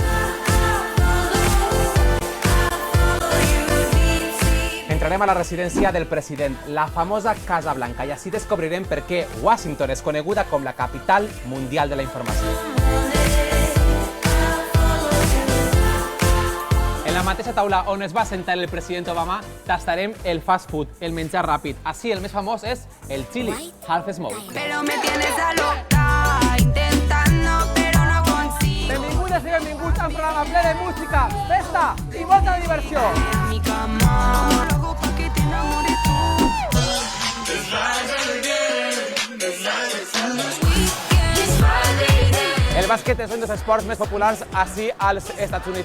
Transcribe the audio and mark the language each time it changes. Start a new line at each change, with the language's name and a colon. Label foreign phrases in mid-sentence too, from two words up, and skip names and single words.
Catalan: Entrarem a la residència del president, la famosa Casa Blanca, i així descobrirem per què Washington és coneguda com la capital mundial de la informació. En la mateixa taula on es va sentar el president Obama, tastarem el
English: fast food,
Catalan: el menjar ràpid. Així, el més famós és el chili,
English: half smoke.
Catalan: Benvingudes i benvinguts a un programa ple de música, festa i molta diversió. El bàsquet és un dels esports més populars ací als Estats Units.